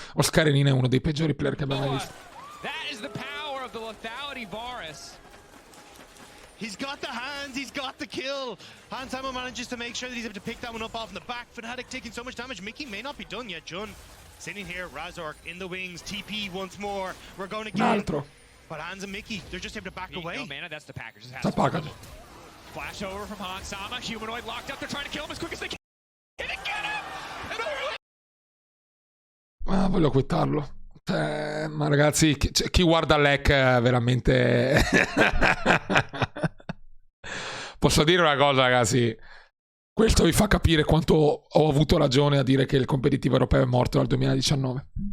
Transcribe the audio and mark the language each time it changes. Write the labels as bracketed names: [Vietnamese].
[Italian] Oscarinin è uno dei peggiori player che abbiamo mai visto. [English] That is the power of the lethality Varus. He's got the hands, he's got the kill. Hansama manages to make sure that he's able to pick that one up off in the back. Fnatic taking so much damage. Mickey may not be done yet. Jun sitting here, Razork in the wings, TP once more. We're going again. But Hans and Mickey, they're just able to back away. No mana, that's the package. Just has to package. Flash over from Hansama. Humanoid locked up. They're trying to kill him as quick as they can. Get him! [Italian] Ma voglio quittarlo. Ma ragazzi, chi guarda l'hack veramente... Posso dire una cosa, ragazzi? Questo vi fa capire quanto ho avuto ragione a dire che il competitivo europeo è morto dal 2019.